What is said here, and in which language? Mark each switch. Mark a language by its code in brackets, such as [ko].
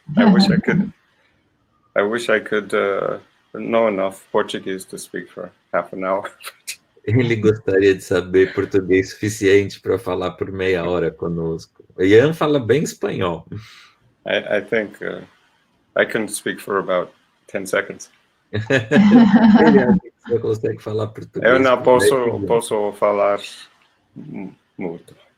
[en] I wish I could know enough Portuguese to speak for half an hour. [pt] Ele gostaria de saber português suficiente para falar por meia hora conosco. O Ian fala bem espanhol. [en] I think I can speak for about 10 seconds. [pt] Ele acha que você consegue falar português. Eu não posso falar muito.